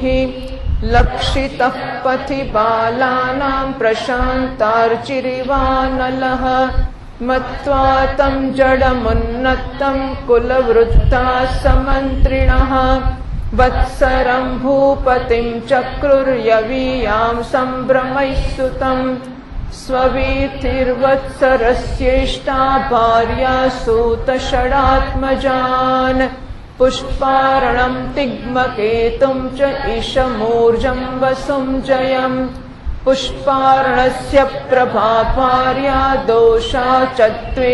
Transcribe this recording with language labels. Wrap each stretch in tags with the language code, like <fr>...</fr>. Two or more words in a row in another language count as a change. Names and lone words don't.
<sa>લક્ષિતઃ પથિ બાલાનાં પ્રશાન્તાર્ચિરિવાનલઃ મત્વા तं જડમુન્નત્तं કુલવૃત્તા સમંત્રિણઃ વત્સરં ભૂપતિં ચક્રુર્યવીયાં સંભ્રમૈः સુતम् स्ववीथिर्वत्सरस्येष्टा भार्या सूतषडात्मजान् पुष्पार्णं तिग्मकेतुं च ईशमूर्जं वसुं जयम् पुष्पार्णस्य प्रभा भार्या दोषा च द्वे</sa>